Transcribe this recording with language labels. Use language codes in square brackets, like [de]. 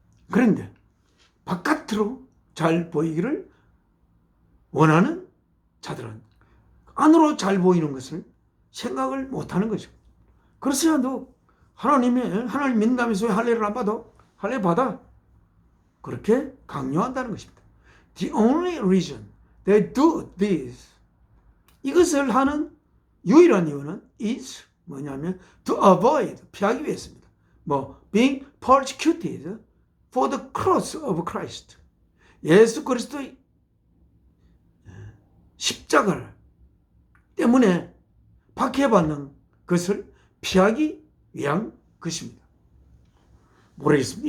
[ko] 그런데 바깥으로 잘 보이기를 원하는 자들은 안으로 잘 보이는 것을 생각을 못하는 거죠. 그래서 너 하나님 믿는다면서 왜 할례를 안 받아? 할례 받아. 그렇게 강요한다는 것입니다. [en] The only reason they do this, [ko] 이것을 하는 유일한 이유는 [en] is [ko] 뭐냐면 [en] to avoid, [ko] 피하기 위해서입니다. [en] being persecuted for the cross of Christ, [ko] 예수 그리스도의 십자가 때문에 박해받는 것을 피하기 위한 것입니다. 모르겠습니다.